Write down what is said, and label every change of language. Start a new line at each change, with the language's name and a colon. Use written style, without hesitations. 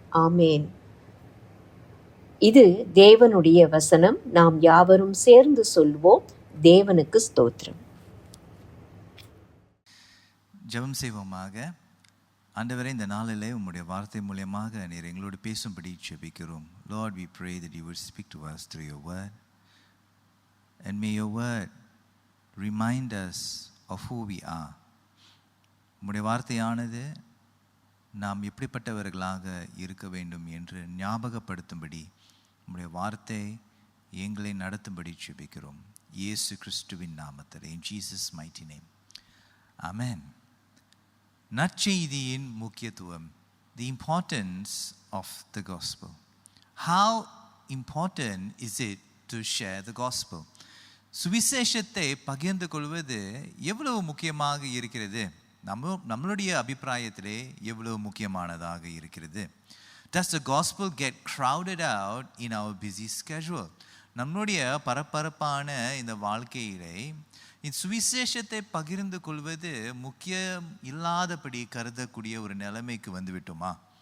Tamil: ஆமேன். இது தேவனுடைய வசனம். நாம் யாவரும் சேர்ந்து சொல்வோம். தேவனுக்கு ஸ்தோத்திரம். ஜெபம் செய்வோமாக. ஆண்டவரே, இந்த நாளிலே உம்முடைய வார்த்தை மூலமாக நீர் எங்களோடு பேசும்படி ஜெபிக்கிறோம்.
English: Lord, we pray that you would speak to us through your word, and may your word remind us of who we are.
Tamil: உம்முடைய வார்த்தையானது நாம் எப்படிப்பட்டவர்களாக இருக்க வேண்டும் என்று ஞாபகப்படுத்தும்படி உம்முடைய வார்த்தை எங்களை நடத்தும்படி ஜெபிக்கிறோம். இயேசு கிறிஸ்துவின் நாமத்தில்,
English: in Jesus mighty name. Amen.
Tamil: நற்செய்தியின் முக்கியத்துவம்,
English: the importance of the gospel. How important is it to share the gospel?
Tamil: சுவிசேஷத்தை பகிர்ந்து கொள்வது எவ்வளவு முக்கியமாக இருக்கிறது? நம்மளுடைய அபிப்பிராயத்திலே எவ்வளவு முக்கியமானதாக இருக்கிறது?
English: Does the gospel get crowded out in our busy schedule?
Tamil: நம்மளுடைய பரபரப்பான இந்த வாழ்க்கையிலே இந்த சுவிசேஷத்தை பகிர்ந்து கொள்வது முக்கியம் இல்லாதபடி கருதக்கூடிய ஒரு நிலைமைக்கு வந்துவிட்டோமா?